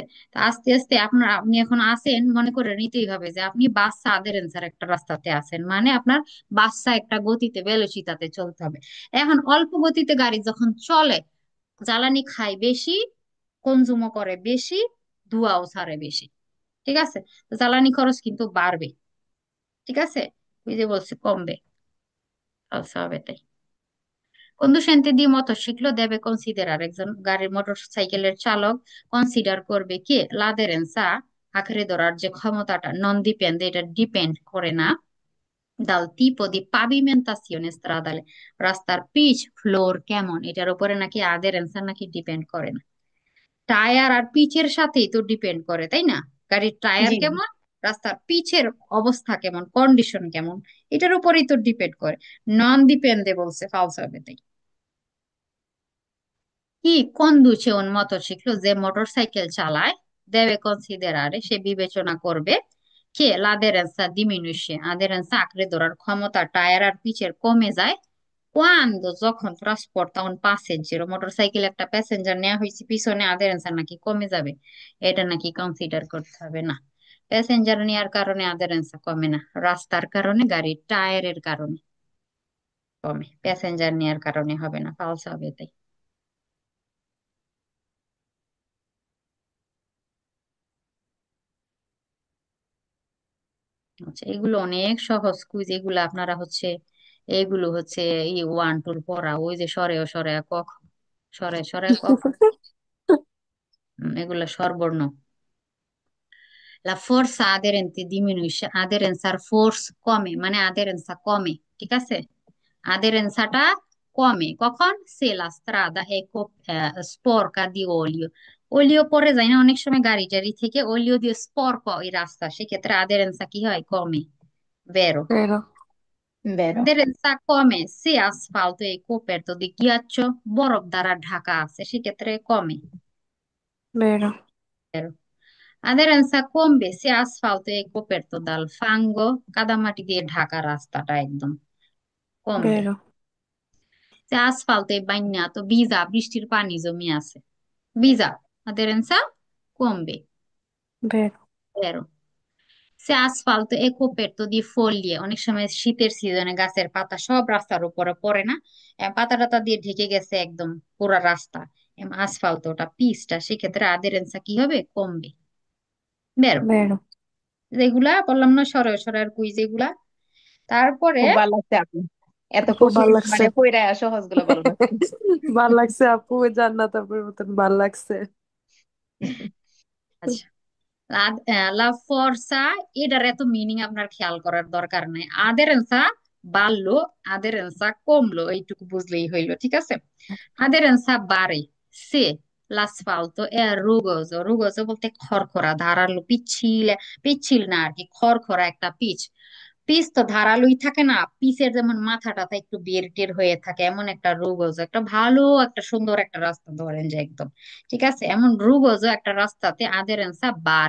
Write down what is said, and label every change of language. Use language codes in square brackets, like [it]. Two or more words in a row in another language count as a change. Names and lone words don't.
[bn] তা আস্তে আস্তে আপনি এখন আছেন, মনে করে নিতেই হবে যে আপনি বাচ্চা আদেরেন্সার একটা রাস্তাতে আছেন, মানে আপনার বাচ্চা একটা গতিতে বেলুসিতাতে চলতে হবে। এখন অল্প গতিতে গাড়ি যখন চলে, জ্বালানি খায় বেশি, কনজুমও করে বেশি, ধোঁয়াও ছাড়ে বেশি, ঠিক আছে, তো জ্বালানি খরচ কিন্তু বাড়বে, ঠিক আছে, ওই যে বলছে কমবে, আচ্ছা হবে তাই। [it] conducente di motociclo debe considerar, [bn] একজন গাড়ির মোটর সাইকেলের চালক কনসিডার করবে কি l'aderenza, আঁকড়ে ধরার যে ক্ষমতাটা, নন ডিপেন্ড, এটা ডিপেন্ড করে না [it] dal tipo di pavimentazione stradale, [bn] রাস্তার পিচ ফ্লোর কেমন এটার উপরে নাকি আদেরেন্সা নাকি ডিপেন্ড করে না। টায়ার আর পিচের সাথেই তো ডিপেন্ড করে, তাই না? গাড়ির টায়ার জি জি। কেমন, রাস্তার পিচের অবস্থা কেমন, কন্ডিশন কেমন, এটার উপরেই তো ডিপেন্ড করে, নন ডিপেন্ডে বলছে ফালস হবে তাই। [it] chi conduce un motociclo, [bn] যে মোটর সাইকেল চালায়, [it] deve considerare, [bn] সে বিবেচনা করবে কে [it] l'aderenza diminuisce, [bn] aderenza আঁকড়ে ধরার ক্ষমতা টায়ার আর পিচের কমে যায়, quando, যখন [it] trasporta un passeggero, [bn] মোটর সাইকেল একটা প্যাসেঞ্জার নেওয়া হয়েছে পিছনে, আদেরেন্সা নাকি কমে যাবে, এটা নাকি কনসিডার করতে হবে না। প্যাসেঞ্জার নেওয়ার কারণে আদেরেন্সা কমে না, রাস্তার কারণে, গাড়ির টায়ারের কারণে কমে, প্যাসেঞ্জার নেওয়ার কারণে হবে না, ফালস হবে তাই। আচ্ছা, এগুলো অনেক সহজ কুইজ, এগুলো আপনারা হচ্ছে, এগুলো হচ্ছে 1-2 পড়া, ওই যে সরে ও সরে কক, সরে সরে কক, এগুলো স্বরবর্ণ। [it] La forza aderente diminuisce, [bn] aderenসার ফোর্স কমে, মানে আদেরেন্সা কমে, ঠিক আছে, আদেরেন্সাটা কমে কখন, [it] se la strada è sporca di olio, [bn] অলিও পরে যায় না অনেক সময় গাড়ি টাড়ি থেকে, অলিও দিয়ে স্পর্ক ওই রাস্তা, সেক্ষেত্রে আদেরেন্সা কি হয়, কমে, বেরো। [it] vero, বেরো। [bn] আদেরেন্সা কমে [it] se asfalto è coperto di ghiaccio, [bn] বরফ দ্বারা ঢাকা আছে, সেক্ষেত্রে কমে, [it] vero, বেরো। Aderenza কমবে সে asfalto e coperto dal fango, [bn] কাদামাটি দিয়ে ঢাকা রাস্তাটা একদম কমবে। [it] vero, সে asfalto e bagnato, [bn] ভিজা বৃষ্টির পানি জমি আছে, ভিজা, aderenza কমবে। [it] vero, Vero. সে asfalto e coperto di foglie, [bn] অনেক সময় শীতের সিজনে গাছের পাতা সব রাস্তার উপরে পড়ে না, পাতা টাতা দিয়ে ঢেকে গেছে একদম পুরা রাস্তা, আসফাল্টটা পিচটা, সেক্ষেত্রে আদেরেন্সা কি হবে, কমবে। [it] বেরো, vero. [bn] যেগুলা বললাম না, সরল সরল কুইজ এগুলা। তারপরে খুব ভালো লাগছে আপু, এত খুব কঠিন ভাল লাগছে। মানে কইরা সহজ গুলো ভালো লাগছে। ভাল লাগছে আপু, জান্নাত আপুর মতন ভাল লাগছে। আচ্ছা, [it] la forza, [bn] এটার এত মিনিং আপনার খেয়াল করার দরকার নাই। আদেরেন্সা বাড়লো, আদেরেন্সা কমলো, এইটুকু বুঝলেই হইলো, ঠিক আছে। আদেরেন্সা বাড়ে সে [it] l'asfalto è rugoso, [bn] rugoso বলতে খড়খড়া, ধারালো, পিচ্ছিল, পিচ্ছিল না আর কি, খড়খড়া একটা পিচ। পিচ তো ধারালোই থাকে না, পিচের যেমন মাথা টাথা একটু বের টের হয়ে থাকে, এমন একটা রুগোজো, একটা ভালো একটা সুন্দর একটা রাস্তা ধরেন যে একদম, ঠিক আছে, এমন রুগোজো একটা রাস্তাতে আদেরেন্সা বাড়ে।